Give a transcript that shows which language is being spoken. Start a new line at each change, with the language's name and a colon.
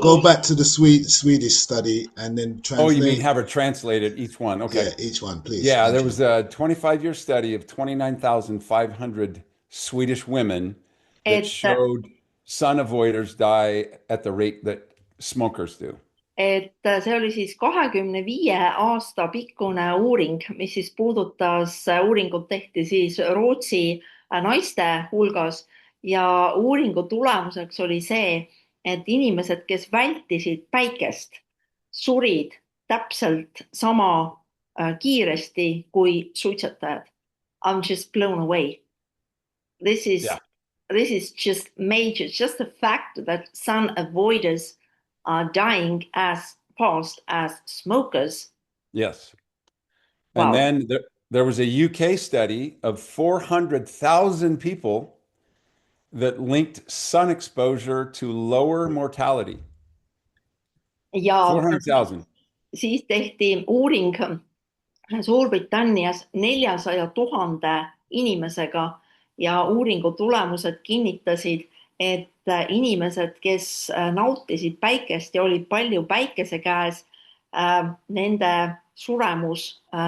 English: go back to the Swedish study and then translate. Oh, you mean have her translated each one? Okay. Yeah, each one, please. Yeah, Thank there you. was a 25-year study of 29,500 Swedish women that showed sun avoiders die at the rate that smokers do.
Estonian: Et see oli siis 25 aasta pikkune uuring, mis siis puudutas, uuringut tehti siis Rootsi naiste hulgas ja uuringu tulemuseks oli see, et inimesed, kes vältisid päikest, surid täpselt sama kiiresti kui suitsetajad.
English: I'm just blown away. This is just major, just the fact that sun avoiders are dying as fast as smokers. Yes. Wow. And then there was a UK study of 400,000 people that linked sun exposure to lower mortality.
Estonian: Ja
English: 400,000.
Estonian: siis tehti uuring Suurbritannias 400 000 inimesega ja uuringu tulemused kinnitasid, et inimesed, kes nautisid päikest ja olid palju päikese käes, nende suremus